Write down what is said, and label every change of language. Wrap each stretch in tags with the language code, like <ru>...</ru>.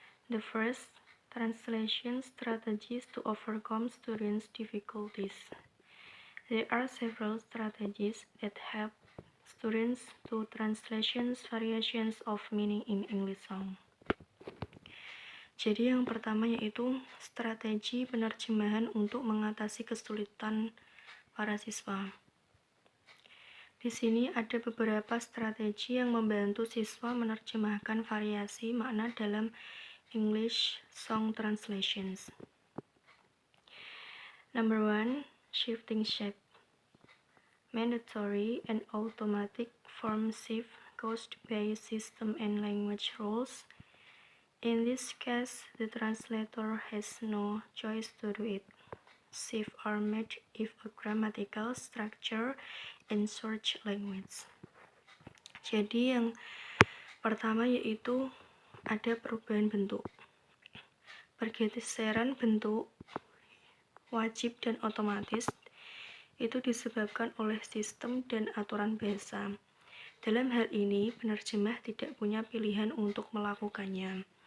<en>The first, translation strategies to overcome students' difficulties. There are several strategies that help students to translations variations of meaning in English song.</en> <id>Jadi yang pertama yaitu strategi penerjemahan untuk mengatasi kesulitan para siswa. Di sini ada beberapa strategi yang membantu siswa menerjemahkan variasi makna dalam English song translations.</id> <en>Number 1, shifting shape. Mandatory and automatic form shift caused by system and language rules. In this case, the translator has no choice to do it. Shift are made if a grammatical structure in search language.</en> <id>Jadi yang pertama yaitu ada perubahan bentuk. Pergeseran bentuk wajib dan otomatis itu disebabkan oleh sistem dan aturan bahasa. Dalam hal ini, penerjemah tidak punya pilihan untuk melakukannya.</id>